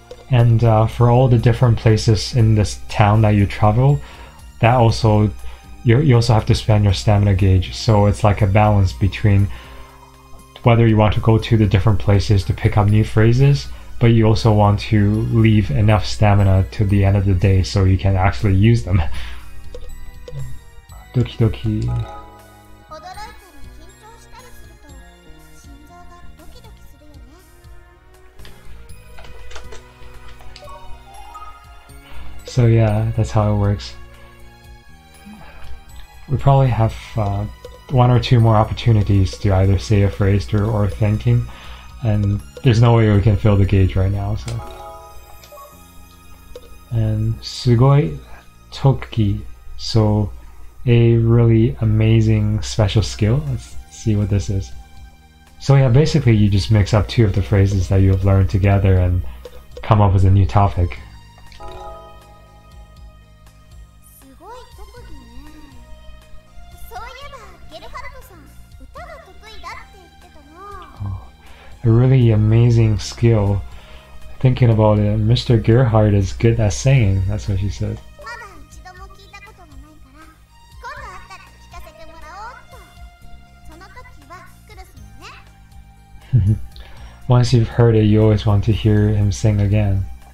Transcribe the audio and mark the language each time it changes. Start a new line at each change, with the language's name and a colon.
English: And for all the different places in this town that you travel, that also you also have to spend your stamina gauge. So it's like a balance between whether you want to go to the different places to pick up new phrases, but you also want to leave enough stamina to the end of the day so you can actually use them.
Japanese: Doki doki. 驚いたり緊張したりすると心臓がドキドキするよね。
English: So yeah, that's how it works. We probably have one or two more opportunities to either say a phrase or thinking, and there's no way we can fill the gauge right now. So, and sugoi toki, so a really amazing special skill. Let's see what this is. So yeah, basically you just mix up two of the phrases that you have learned together and come up with a new topic.
Japanese: すごい特技ね。そういえばゲルハルトさん、歌が得意だって言ってたな。
English: A really amazing skill. thinking about it, Mr. Gerhardt is good at singing. That's what she said.
Japanese: まだ一度も聞いたことがないから、今度会ったら聞かせてもらおうっと。その時はクルスもね。
English: Once you've heard it, you always want to hear him sing again.